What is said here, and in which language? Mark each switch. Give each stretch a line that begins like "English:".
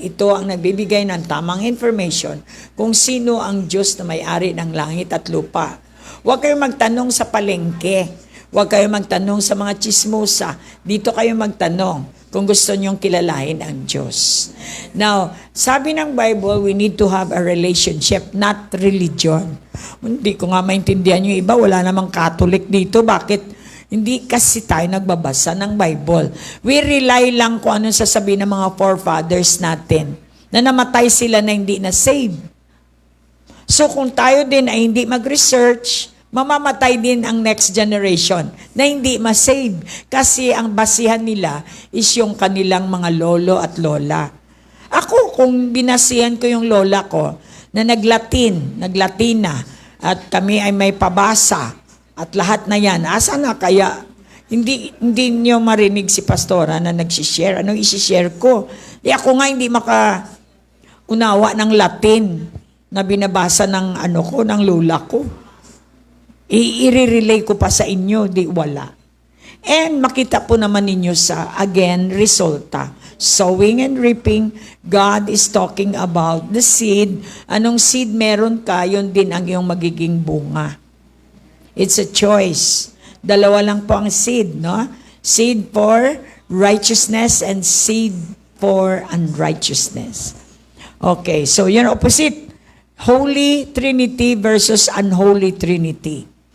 Filipino: Ito ang nagbibigay ng tamang information kung sino ang Diyos na may-ari ng langit at lupa. Huwag kayong magtanong sa palengke. Huwag kayong magtanong sa mga chismosa. Dito kayo magtanong kung gusto nyong kilalahin ang Diyos.
English: Now,
Filipino: sabi ng
English: Bible, we need to have a relationship, not religion.
Filipino: Hindi ko nga maintindihan yung iba, wala namang Catholic dito. Bakit hindi kasi tayo nagbabasa ng Bible?
English: We rely
Filipino: lang kung anong sasabihin ng mga forefathers natin na namatay sila na hindi na saved. So kung tayo din ay hindi mag-research, mamamatay din ang next generation na hindi ma-save kasi ang basihan nila is yung kanilang mga lolo at lola. Ako, kung binasihan ko yung lola ko na naglatina at kami ay may pabasa at lahat na yan, asa na kaya hindi niyo marinig si pastora na nagsishare? Anong isishare ko? Ako nga hindi makaunawa ng Latin. na binabasa ng ng lula ko. I-relay ko pa sa inyo, di wala. And makita po naman ninyo sa, again, resulta.
English: Sowing and reaping, God is talking about the seed.
Filipino: Anong seed meron ka, yun din ang iyong magiging bunga.
English: It's a choice.
Filipino: Dalawa lang po ang seed, no?
English: Seed for righteousness and seed for unrighteousness. Okay, so yun opposite. Holy Trinity versus unholy Trinity.